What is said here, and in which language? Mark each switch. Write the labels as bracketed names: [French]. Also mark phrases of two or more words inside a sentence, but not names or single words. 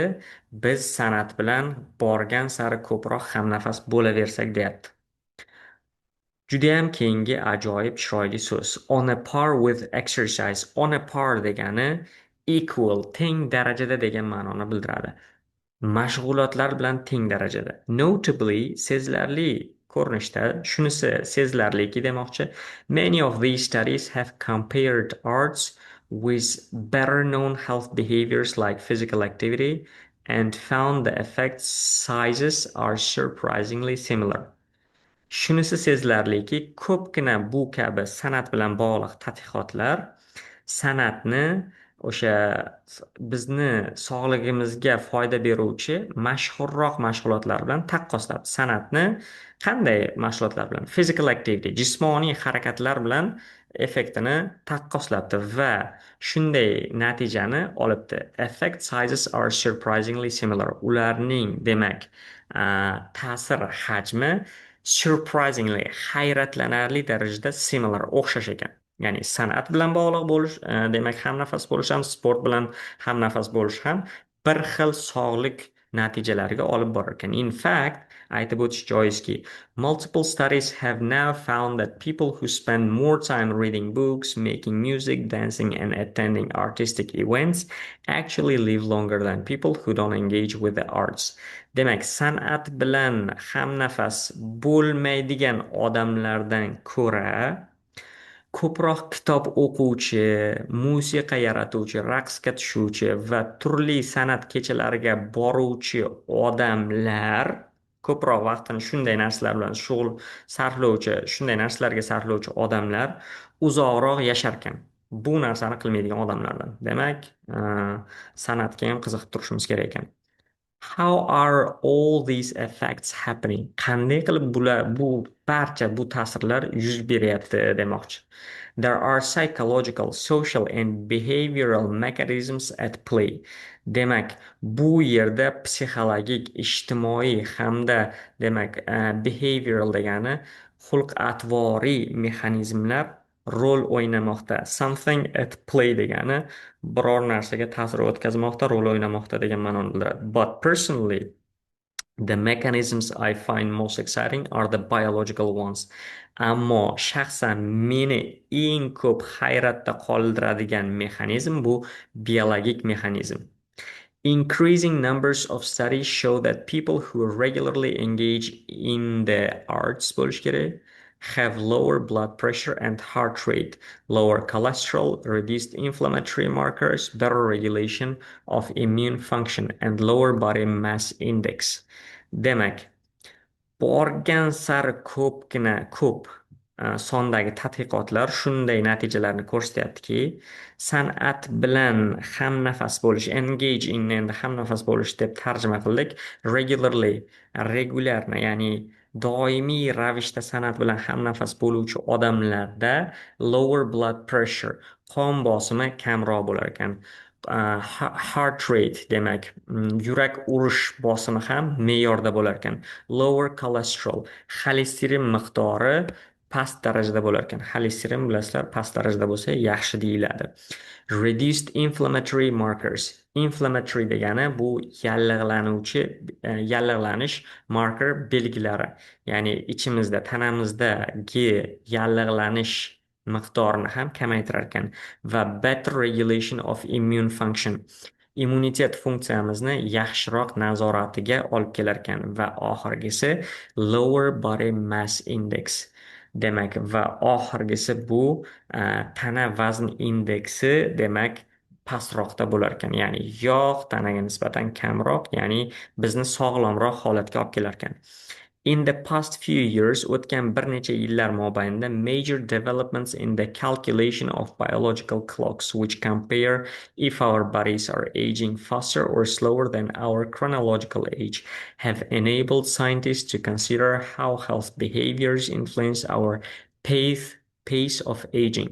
[Uzbek] Biz san'at bilan borgan sari ko'proq hamnafas bo'laversak deyapti. Judayam keyingi ajoyib chiroyli so'z. [English] On a par with exercise. On a par [Uzbek] degani equal, teng darajada degan ma'noni bildiradi. Mashg'ulotlar bilan teng darajada. Notably, sezilarli ko'rinishda. Shunisi sezilarliki demoqchi. [English] Many of these studies have compared arts with better known health behaviors like physical activity and found the effect sizes are surprisingly similar. [Uzbek] Shunisi sezilarliki, ko'pgina bu kabi san'at bilan bog'liq tadqiqotlar san'atni o'sha bizni sog'lig'imizga foyda beruvchi mashhurroq mashg'ulotlar bilan taqqosladi. San'atni qanday mashg'ulotlar bilan? [English] Physical activity, [Uzbek] jismoniy harakatlar bilan effektini taqqoslabdi va shunday natijani olibdi. [English] Effect sizes are surprisingly similar. [Uzbek] Ularning, demak, ta'sir hajmi surprisingly hayratlanarli darajada similar o'xshash ekan. Ya'ni san'at bilan bog'liq bo'lish, demak hamnafas bo'lish ham, sport bilan hamnafas bo'lish ham bir xil sog'lik natijalariga olib borar ekan. [English] In fact, [Uzbek] aytib o'tish joizki, [English] multiple studies have now found that people who spend more time reading books, making music, dancing, and attending artistic events actually live longer than people who don't engage with the arts. [Uzbek] Demak, san'at bilan hamnafas bo'lmaydigan odamlardan ko'ra ko'proq kitob o'quvchi, musiqa yaratuvchi, raqsga tushuvchi va turli san'at kechalariga boruvchi odamlar ko'proq vaqtini shunday narsalar bilan shunday narsalarga sarflovchi odamlar uzoqroq yasharkan. Bu narsani qilmaydigan odamlardan. Demak, san'atga ham qiziqib turishimiz kerak ekan. [English] How are all these effects happening? [Uzbek] Qanday qilib bu ta'sirlar yuz beryapti demoqchi. [English] There are psychological, social and behavioral mechanisms at play. [Uzbek] Demak, bu yerda psixologik, ijtimoiy hamda demak, behavioral degani xulq-atvoriy mexanizmlar rol o'ynamoqda. [English] Something at play [Uzbek] degani biror narsaga ta'sir o'tkazmoqda, rol o'ynamoqda degan ma'noni bildiradi. [English] But personally, the mechanisms I find most exciting are the biological ones. [Uzbek] Ammo shaxsan meni eng ko'p hayratda qoldiradigan mexanizm bu biologik mexanizm. [English] Increasing numbers of studies show that people who regularly engage in the arts [Uzbek] bo'lishi kerak [English] have lower blood pressure and heart rate, lower cholesterol, reduced inflammatory markers, better regulation of immune function, and lower body mass index. [Uzbek] Demak, borgan sari ko'p sondagi tadqiqotlar shunday natijalarni ko'rsatyaptiki, san'at bilan hamnafas bo'lish, engaging endi hamnafas bo'lish deb tarjima qildik. Regular, ya'ni doimiy ravishda san'at bilan hamnafas bo'luvchi odamlarda [English] lower blood pressure, [Uzbek] qon bosimi kamroq bo'lar ekan. [English] Heart rate, [Uzbek] demak, yurak urish bosimi ham me'yorda bo'lar ekan. [English] Lower cholesterol, [Uzbek] xolesterin miqdori past darajada bo'lar ekan. Xolesterin bilasizlar, past darajada bo'lsa yaxshi deyiladi. [English] Reduced inflammatory markers. [Uzbek] Inflammatory degani bu yallig'lanish marker belgilari. Ya'ni ichimizda, tanamizdagi yallig'lanish miqdorini ham kamaytirar ekan. [English] Va better regulation of immune function. [Uzbek] Immunitet funksiyamizni yaxshiroq nazoratiga olib kelar ekan. Va oxirgisi [English] lower body mass index. [Uzbek] Demak, va oxirgisi bu tana vazn indeksi, demak, pastroqda bo'lar ekan. Ya'ni yog' tanaga nisbatan kamroq, ya'ni bizni sog'lomroq holatga olib kelar ekan. [English] In the past few years, [Uzbek] o'tgan bir necha yillar mobaynida [English] major developments in the calculation of biological clocks which compare if our bodies are aging faster or slower than our chronological age have enabled scientists to consider how health behaviors influence our pace of aging.